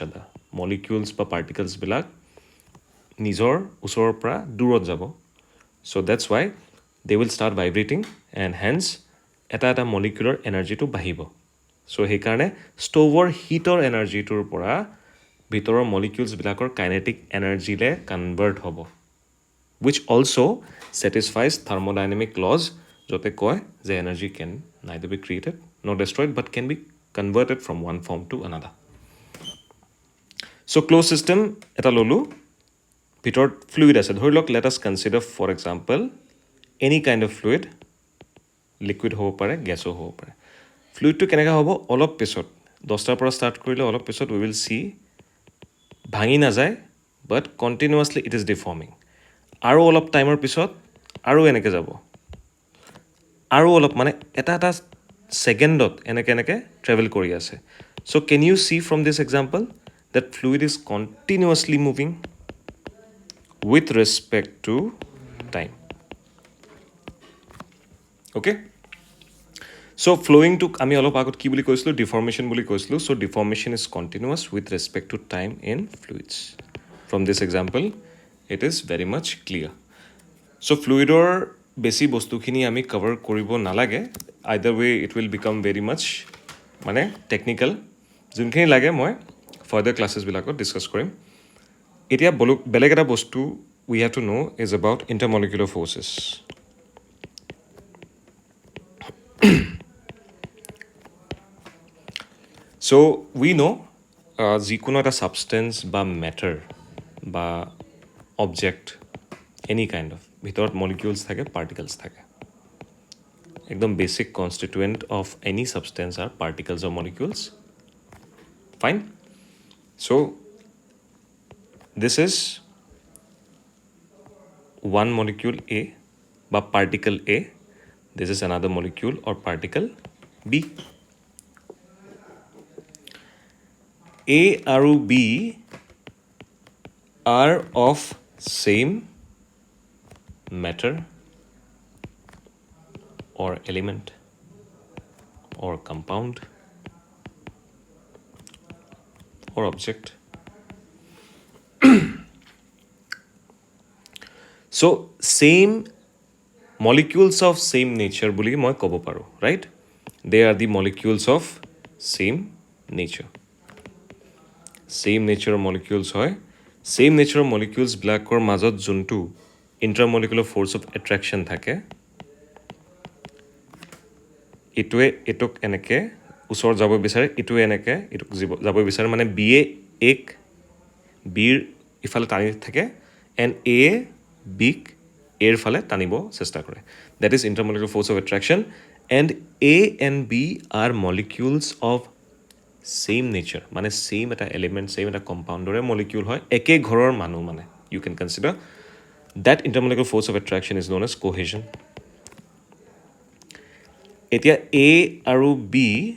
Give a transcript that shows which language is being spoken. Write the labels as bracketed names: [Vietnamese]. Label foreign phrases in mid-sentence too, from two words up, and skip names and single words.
[English] other molecules [Assamese] বা পাৰ্টিকলছবিলাক নিজৰ ওচৰৰ পৰা দূৰত যাব [English] so that's why they will start vibrating and hence [Assamese] এটা মলিকিউলৰ এনাৰ্জিটো বাঢ়িব [English] চ' [Assamese] সেইকাৰণে ষ্ট'ভৰ হিটৰ এনাৰ্জিটোৰ পৰা ভিতৰৰ মলিকিউলছবিলাকৰ কাইনেটিক এনাৰ্জিলৈ কনভাৰ্ট হ'ব [English] which also satisfies thermodynamic laws [Assamese] য'তে কয় যে [English] energy can neither be created nor destroyed but can be converted from one form to another so closed system [Assamese] এটা ল'লোঁ ভিতৰত ফ্লুইড আছে ধৰি লওক [English] let us consider for example any kind of fluid [Assamese] লিকুইড হ'ব পাৰে গেছো হ'ব পাৰে ফ্লুইডটো কেনেকৈ হ'ব অলপ পিছত 10টাৰ পৰা ষ্টাৰ্ট কৰিলে অলপ পিছত [English] we will see [Assamese] ভাঙি নাযায় [English] but continuously it is deforming [Assamese] আৰু অলপ টাইমৰ পিছত আৰু এনেকৈ যাব আৰু অলপ মানে এটা ছেকেণ্ডত এনেকৈ ট্ৰেভেল কৰি আছে [English] so can you see from this example that fluid is continuously moving with respect to time okay so flowing to [Assamese] আমি অলপ আগত কি বুলি কৈছিলোঁ [English] deformation [Assamese] বুলি কৈছিলোঁ [English] so deformation is continuous with respect to time in fluids from this example it is very much clear [Assamese] চ' ফ্লুইডৰ বেছি বস্তুখিনি আমি কভাৰ কৰিব নালাগে [English] either way it will become very much [Assamese] মানে টেকনিকেল যোনখিনি লাগে মই ফাৰ্ডাৰ ক্লাছেছবিলাকত ডিছকাছ কৰিম এতিয়া বেলেগ এটা বস্তু [English] we have to know is about intermolecular forces so we know' [Assamese] যিকোনো এটা [English] substance বা matter বা object any kind of [Assamese] ভিতৰত মলিকিউলছ থাকে পাৰ্টিকলছ থাকে একদম [English] basic constituent of any substance are particles or molecules fine so this is one molecule A বা particle A this is another molecule or particle B A আৰু B are of same matter or element or compound or object so same molecules of same nature [Assamese] বুলি মই ক'ব পাৰোঁ [English] right they are the molecules of same nature same nature molecules হয় same nature molecules [Assamese] বিলাকৰ মাজত যোনটো [English] intermolecular force of attraction থাকে [Assamese] ইটোৱে এটোক এনেকে ওচৰত যাব বিচাৰে ইটোৱে এনেকে ইটোক যাব বিচাৰে মানে বি এ এক বিৰ ইফালে টানি থাকে [English] and A [Assamese] বিক এৰ ফালে টানিব চেষ্টা কৰে [English] that is intermolecular force of attraction and A and B are molecules of same nature [Assamese] মানে ছেইম এটা এলিমেণ্ট ছেইম এটা কম্পাউণ্ডৰে মলিকিউল হয় একে ঘৰৰ মানুহ মানে [English] you can consider that intermolecular force of attraction is known as cohesion [Assamese] এতিয়া এ আৰু বি